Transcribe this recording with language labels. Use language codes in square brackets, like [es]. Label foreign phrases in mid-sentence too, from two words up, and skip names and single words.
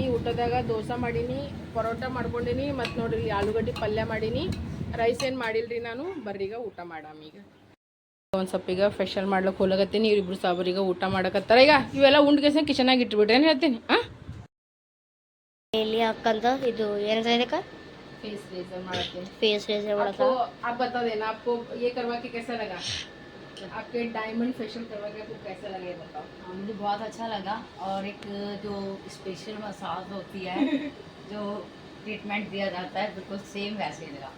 [kn] ಊಟದಾಗ ದೋಸೆ ಮಾಡೀನಿ, ಪರೋಟ ಮಾಡ್ಕೊಂಡೀನಿ, ಮತ್ತು ನೋಡ್ರಿ ಇಲ್ಲಿ ಆಲೂಗಡ್ಡೆ ಪಲ್ಯ ಮಾಡೀನಿ. ರೈಸ್ ಏನು ಮಾಡಿಲ್ರಿ ನಾನು. ಬರ್ರೀಗ ಊಟ ಮಾಡಾಮಿ. ಈಗ ಒಂದು ಸ್ವಲ್ಪ ಈಗ ಫೇಶಿಯಲ್ ಮಾಡ್ಲಿಕ್ಕೆ ಹೋಗತ್ತೀನಿ. ಇವರಿಬ್ರು ಸಾಬರಿಗೆ ಊಟ ಮಾಡಕತ್ತಾರ. ಈಗ ಇವೆಲ್ಲ ಉಂಡ್ಗೆಸ ಕಿಚನಾಗ ಇಟ್ಬಿಡ್ರಿ ಏನು ಹೇಳ್ತೀನಿ. ಹಾಂ, ಇಲ್ಲಿ ಹಾಕಂತ ಇದು ಏನಂತ ಇದಕ್ಕೆ [en] face razor [hi] मारते हैं. [en] face razor [kn] ಮಾಡಕ. [hi] आपको आप बता देना, आपको ये करवा के कैसा लगा? आपके [en] diamond facial [hi] करवा के आपको कैसा लगा ये बताओ. मुझे बहुत अच्छा लगा, और एक जो स्पेशल मसाज होती है जो ट्रीटमेंट दिया जाता है बिल्कुल सेम वैसे ही लगा.